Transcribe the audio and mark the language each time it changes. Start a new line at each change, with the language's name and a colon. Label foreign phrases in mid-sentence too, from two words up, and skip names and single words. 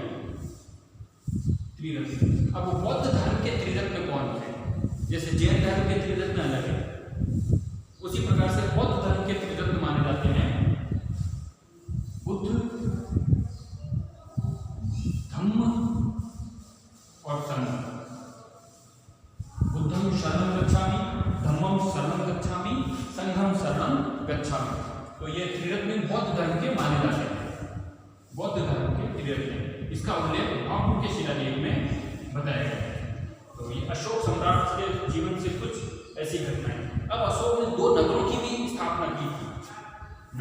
Hindi: त्रिरत्न, अब वो बौद्ध धर्म के त्रिरत्न कौन थे? जैसे जैन धर्म के त्रिरत्न अलग है, उसी प्रकार से बौद्ध धर्म के त्रिरत्न माने जाते हैं बुद्ध, धम्म और संघ।
Pali: बुद्धं शरणं गच्छामि, धम्मं शरणं गच्छामि, संघं शरणं गच्छामि।
Hindi: तो ये त्रिरत्न बौद्ध धर्म के माने जाते हैं, बौद्ध धर्म के त्रिरत्न। इसका उल्लेख भाबरू के शिलालेख में बताया गया है। तो ये अशोक सम्राट के जीवन से कुछ ऐसी घटनाएं। अब अशोक ने दो नगरों की भी स्थापना की थी।